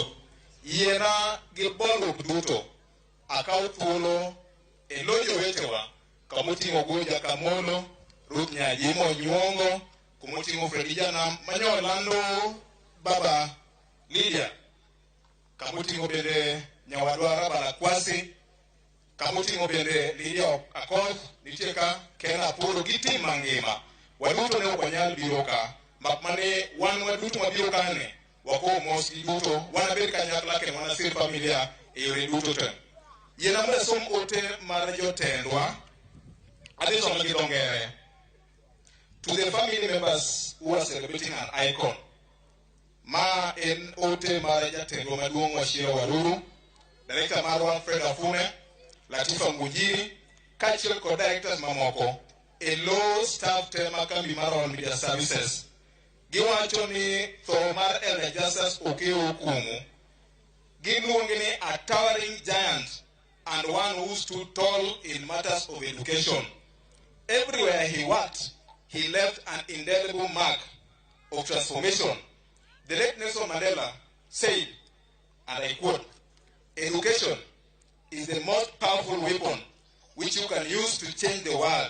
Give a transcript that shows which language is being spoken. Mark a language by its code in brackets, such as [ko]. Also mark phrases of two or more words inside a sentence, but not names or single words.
[luo] Yiena gi bolruok duto akaw thuolo e lojo wetewa kamoting'o Goja Kamolo, Ruth Nyaji Monyuongo, kumoting'o Fredi Janam manyo lando baba Lydia, kamoting'o bende nyawadwa Rabala Kwasi, kamoting'o bende Lydiah Okeyo, nitie ka Ken Apolo gi tim mangima. Waduto ne ok wanyal biro ka, mak mane wan waduto mabiro kane wakowo mos gi duto, wanabed kanyakla kendo wanasir familia e yore duto te. Yiena mondo asom ote mar jotendwa, adhi somo gi dho ngere. [en] To the family members who are celebrating an icon, [luo] ma en ote mar jatendwa maduong' Wachira Waruru, director marwa Fred Afune, Latifa Ngujiri, kaachiel kod directors mamoko e [en] low staff [luo] te ma kambi mar All Media Services. Giwacho ni tho mar Elder Justice Okeyo Okumu giluonge ni [en] a towering giant and one who stood tall in matters of education. Everywhere he worked, he left an indelible mark of transformation. The late Nelson Mandela said, and I quote, "Education is the most powerful weapon which you can use to change the world."